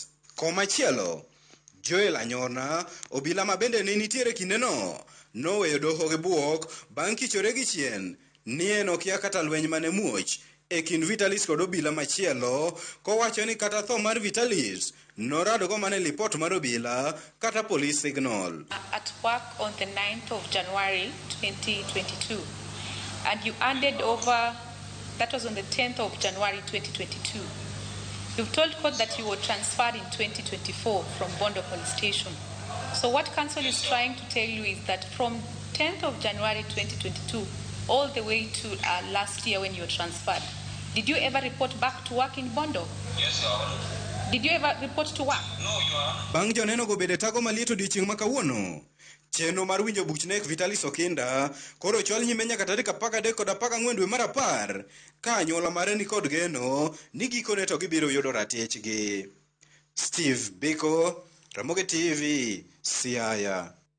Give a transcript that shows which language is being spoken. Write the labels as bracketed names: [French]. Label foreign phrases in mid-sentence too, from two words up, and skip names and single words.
[Luo (Kenya and Tanzania)] Komachielo, Joel Anyona, obila ma bende ne nitiere kindeno, noweyo doho gi buok bang' kichore gi chien ni en okia kata lweny mane muoch e kind Vitalis kod obila machielo, kowacho ni kata tho mar Vitalis norado go mane lipot mar obila kata [English] police signal. At work on the 9th of January 2022, and you handed over, that was on the 10th of January 2022. You've told court that you were transferred in 2024 from Bondo Police Station. So what counsel is trying to tell you is that from 10th of January 2022 all the way to last year when you were transferred, did you ever report back to work in Bondo? Yes, Your Honor. Did you ever report to work? No, Your Honor. [Luo (Kenya and Tanzania)] Bang' joneno go bede tago maliet odiechieng' ma kawuono, chenro mar winjo buch nek Vitalis Okinda koro chwal nyime nyaka tarik 13 kod 14 dwe mar 10 ka anyuola mare ni kod geno ni gikone to gibiro yudo ratechgi. Steve Biko, Ramogi TV, Siaya.